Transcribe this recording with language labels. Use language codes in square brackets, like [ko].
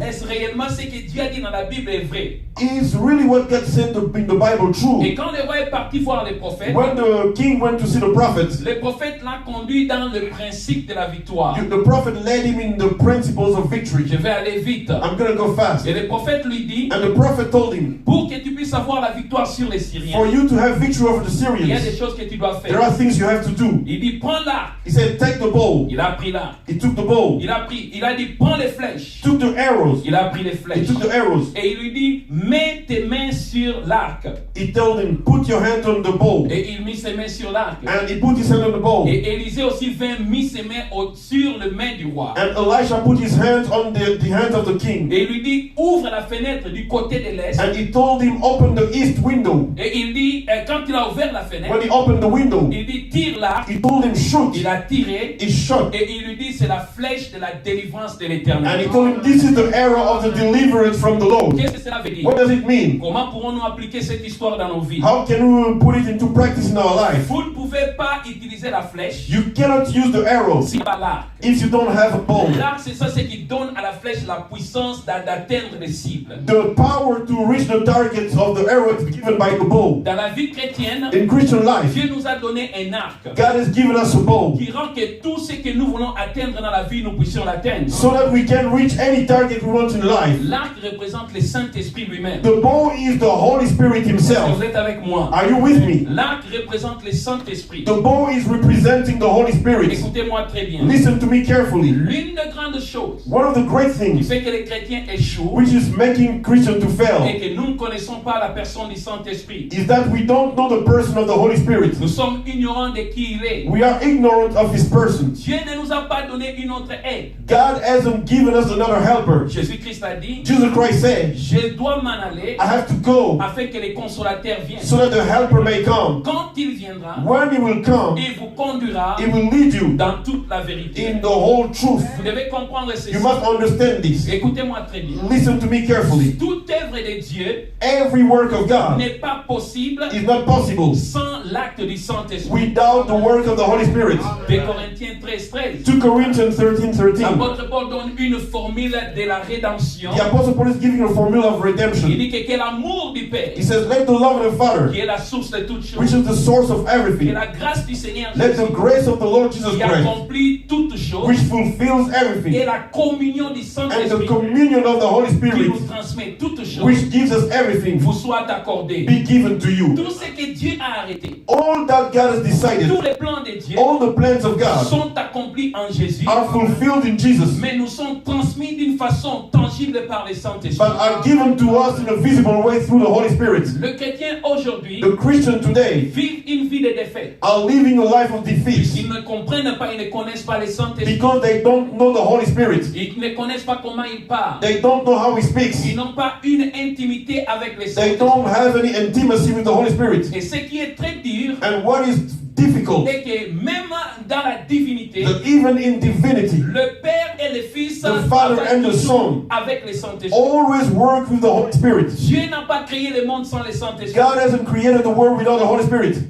[fr] est-ce réellement ce que Dieu a dit dans la Bible est vrai? [en] is really what God said in the Bible true? [fr] Et quand le roi est parti voir les prophètes, [en] When the king went to see the prophets, [fr] le prophète l'a conduit dans le principe de la victoire. [en] the prophet led him in the principles of victory. [fr] Je vais aller vite. [en] I'm going to go fast. [fr] Et le prophète lui dit, [en] And the prophet told him, [fr] pour que tu puisses avoir la victoire sur les Syriens, [en] for you to have victory over the [fr] il y a des [en] Syrians, [fr] choses que tu dois [en] there [fr] faire. [en] are things you have to do. [fr] Il dit, prends l'arc. [en] He said, take the bow. [fr] Il a pris l'arc. [en] He took the bow. [fr] Il a dit, prends les flèches. [en] Took the arrows. [fr] Il a pris les [en] He [fr] flèches. [en] took the arrows. [fr] Et il lui dit, mets tes mains sur l'arc. [en] He told him, put your hand on the bow. [fr] Et il mit ses mains sur l'arc. [en] And he put his hand on the bow. [fr] Et Élisée aussi mit ses mains sur le main du roi. [en] And Elisha put his hands on the hands of the king. [fr] Et il lui dit, ouvre la fenêtre du côté de l'est. [en] And he told him, open the east window. [fr] Et il dit, quand il a ouvert la fenêtre, [en] When he opened the window, [fr] il dit, tire l'arc. [en] he told him, shoot. [fr] Il a tiré. [en] He shot. [fr] Et il lui dit, c'est la flèche de la délivrance de [en] And [fr] l'Éternel. [en] he told him, this is the arrow of the deliverance from the Lord. [fr] Qu'est-ce que cela veut dire? [en] What does it mean? [fr] Comment pourrons-nous appliquer cette histoire dans nos vies? [en] How can we put it into practice in our life? [fr] Vous ne pouvez pas utiliser la flèche [en] You cannot use the arrow [fr] si pas l'arc. [en] if you don't have a bow. [fr] L'arc, c'est ça, c'est qui donne à la flèche la puissance d'atteindre les cibles. [en] The power to reach the targets of the arrow is given by the bow. [fr] Dans la vie chrétienne, [en] In Christian life, [fr] Dieu nous a donné un arc [en] God has given us a bow [fr] qui rend que tout ce que nous voulons atteindre dans la vie, nous puissions l'atteindre. [en] so that we can reach any target we want in life. [fr] L'arc représente le Saint-Esprit lui-même. [en] The bow is the Holy Spirit [fr] Est-ce que [en] himself. [fr] vous êtes avec moi? [en] Are you with me? [fr] L'arc représente le Saint-Esprit. [en] The bow is representing the Holy Spirit. [fr] Écoutez-moi très bien. [en] Listen to me carefully. [fr] L'une des grandes choses [en] One of the great [fr] qui [en] things [fr] fait que les chrétiens échouent [en] which is making Christians to [fr] et [en] fail [fr] que nous ne connaissons pas la personne du Saint-Esprit. [en] is that we don't know the person of the Holy Spirit. [fr] Nous sommes ignorants de qui il est. [en] We are ignorant of his person. [fr] Dieu ne nous a pas donné une autre aide. [en] God hasn't given us another helper. [fr] Jésus-Christ a dit, [en] Jesus Christ said, [fr] je dois m'en aller [en] I have to go [fr] afin que les consolateurs viennent. [en] so that the helper may come. [fr] Quand il viendra, [en] When he will come, [fr] il vous conduira [en] he will lead you [fr] dans toute la vérité. [en] in the whole truth. [fr] Vous devez comprendre ceci. [en] You must understand this. [fr] Écoutez-moi très bien. [en] Listen to me carefully. [fr] Toute œuvre de Dieu [en] Every work of God [fr] n'est pas possible [en] is not possible [fr] sans l'acte du Saint-Esprit. [en] without the work of the Holy Spirit. [fr] 2 Corinthiens 13. [en] 2 Corinthians 13:13. [fr] L'apôtre Paul donne une formule de la rédemption. [en] The Apostle Paul is giving a formula of [fr] Il [en] redemption. [fr] dit que l'amour du Père, [en] He says, let the love of the Father, [fr] qui est la source de toutes [en] which [fr] choses, [en] is the source of [fr] que [en] everything, [fr] la grâce du Seigneur [en] let [fr] Jésus, [en] the grace of the Lord Jesus [fr] qui [en] Christ, [fr] accomplit toutes choses, [en] which fulfills [fr] et [en] everything, [fr] la communion du [en] and the [fr] Saint-Esprit, [en] communion of the Holy [fr] qui [en] Spirit, [fr] nous transmet toutes choses, [en] which gives us everything, [fr] vous soit accordé. [en] be given to you. [fr] Tout ce que Dieu a arrêté, [en] All that God has decided, [fr] tous les plans de Dieu [en] all the plans of God [fr] sont accomplis en Jésus, [en] are fulfilled in Jesus, [fr] mais nous sont transmis d'une façon tangible par le Saint-Esprit. [en] but are given to us in a visible way through the Holy Spirit. [fr] Le chrétien aujourd'hui [en] The Christian today [fr] vit une vie de défaite. [en] are living a life of defeat [fr] Ils ne comprennent pas, ils ne connaissent pas le Saint-Esprit. [en] because they don't know the Holy Spirit. [fr] Ils ne connaissent pas comment il parle. [en] They don't know how He speaks. [fr] Ils n'ont pas une intimité avec le [en] They [fr] Saint-Esprit. [en] don't have any intimacy with the Holy Spirit. [fr] Et ce qui est très dur, [en] And what is difficult, [fr] c'est que même dans la divinité, [en] that even in divinity, [fr] le Père et le Fils [en] the Father [fr] travaillent [en] and the [fr] toujours [en] Son [fr] avec le Saint-Esprit. [en] always work with the Holy Spirit. [fr] Dieu n'a pas créé le monde sans le Saint-Esprit. [en] God hasn't created the world without the Holy Spirit.